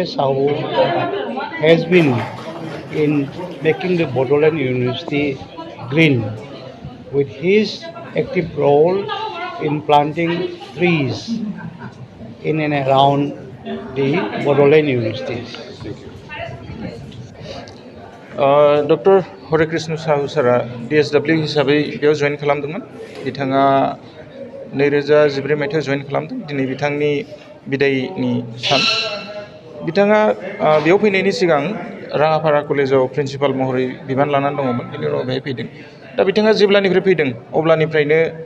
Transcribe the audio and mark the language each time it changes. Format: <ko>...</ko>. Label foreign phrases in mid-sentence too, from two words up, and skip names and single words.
<en>Sahoo has been in making the Bodoland University green, with his active role in planting trees in and around the Bodoland universities. Dr.</en> <brx>Hare Krishna Sahoo sara DSW हिसाबै बेयाव जइन खालामदोंमोन बिथाङा 2014 मायथाइयाव जइन खालामदों दिनै बिथांनि बिदायनि सान बिथाङा बेयाव फैनायनि सिगां राङापारा कलेजाव प्रिन्सिपाल महरै बिबान लानानै दङमोन बिनि उनाव बेहाय फैदों दा बिथाङा जेब्लानिफ्राय फैदों अब्लानिफ्रायनो</brx>